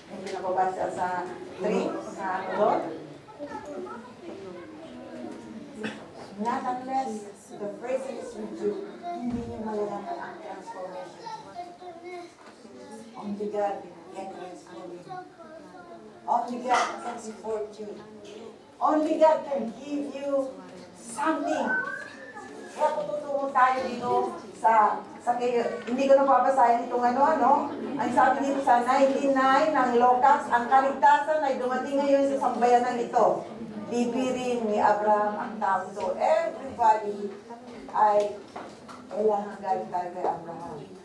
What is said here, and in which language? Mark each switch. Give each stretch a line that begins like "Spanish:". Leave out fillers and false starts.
Filipino: Hindi nakabasa sa 3 sa doon.
English: Not unless the presence is with you,
Filipino: hindi niyo malalaman ang
English: transformation. Only God can transform you. Only God can support you. Only God can give you something.
Filipino: Kaya tututungo tayo dito sa kayo. Hindi ko na papasahin itong Ang sabi dito sa 99 ng Lucas, ang kaligtasan ay dumating ngayon sa sambayanan ito. Lipirin ni Abraham ang tao. So everybody ay kailangan galing tayo kay Abraham.